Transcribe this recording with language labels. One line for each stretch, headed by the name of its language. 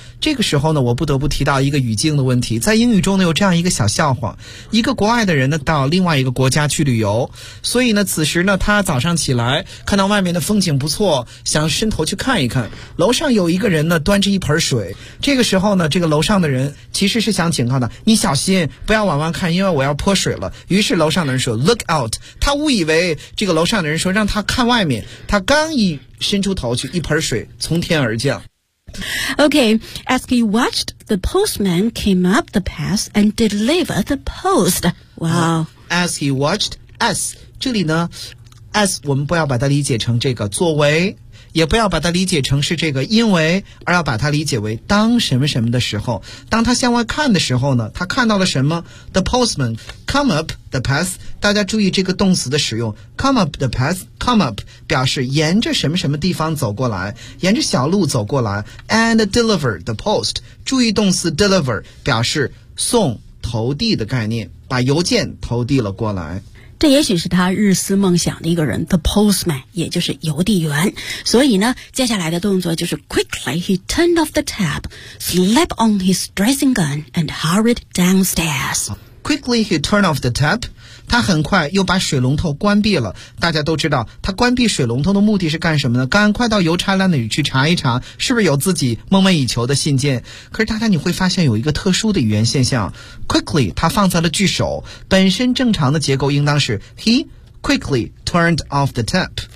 Chinese: 这个时候呢我不得不提到一个语境的问题。在英语中呢有这样一个小笑话，一个国外的人呢到另外一个国家去旅游，所以呢此时呢他早上起来看到外面的风景不错，想伸头去看一看，楼上有一个人呢端着一盆水。这个时候呢这个楼上的人其实是想警告他，你小心不要往外看，因为我要泼水了。于是楼上的人说
English: look out，
Chinese: 他误以为这个楼上的人说让他看外面，他刚一伸出头去，一盆水从天而降。
English: Okay, as he watched, the postman came up the path and delivered the post. Wow. As he watched, as,
Chinese: 这里呢, as, 我们不要把它理解成这个作为，也不要把它理解成是这个因为，而要把它理解为当什么什么的时候，当他向外看的时候呢，他看到了什么？
English: The postman come up the path，
Chinese: 大家注意这个动词的使用， come up the path， come up 表示沿着什么什么地方走过来，沿着小路走过来，
English: and deliver the post，
Chinese: 注意动词 deliver 表示送投递的概念，把邮件投递了过来。这也许是他日思梦想的一个人， The postman， 也就是邮递员。所以呢，接下来的动作就是
English: Quickly he turned off the tap, slipped on his dressing gown, and hurried downstairs. Quickly he turned off the tap，
Chinese: 他很快又把水龙头关闭了。大家都知道，他关闭水龙头的目的是干什么呢？赶快到邮差那里去查一查，是不是有自己梦寐以求的信件。可是大家你会发现有一个特殊的语言现象， Quickly 他放在了句首，本身正常的结构应当是
English: He quickly turned off the tap。